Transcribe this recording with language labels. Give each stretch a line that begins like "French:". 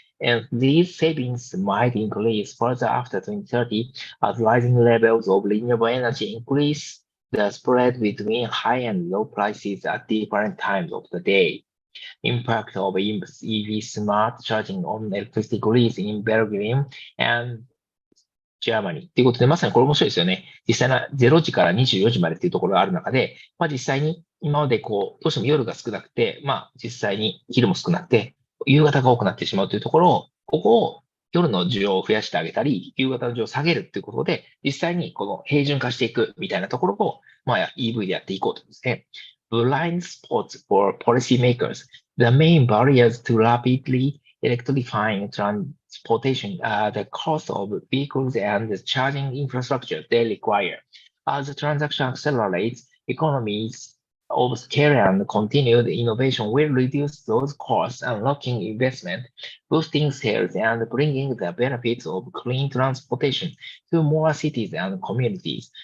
English: And these savings might increase further after 2030 as rising levels of renewable energy increase the spread between high and low prices at different times of the day. Impact of EV smart charging on electricity grids in Belgium and Germany.
Japanese: ということで、まさにこれ面白いですよね。実際な0時から24時までっていうところがある中で、実際に今までどうしても夜が少なくて、実際に昼も少なくて、夕方が多くなってしまうというところを、ここを夜の需要を増やしてあげたり、夕方の需要を下げるっていうことで、実際にこの平準化していくみたいなところを、EV でやっていこうとですね。
English: Blind spots for policymakers. The main barriers to rapidly electrifying transportation are the cost of vehicles and the charging infrastructure they require. As the transaction accelerates, economies of scale and continued innovation will reduce those costs, unlocking investment, boosting sales, and bringing the benefits of clean transportation to more cities and communities.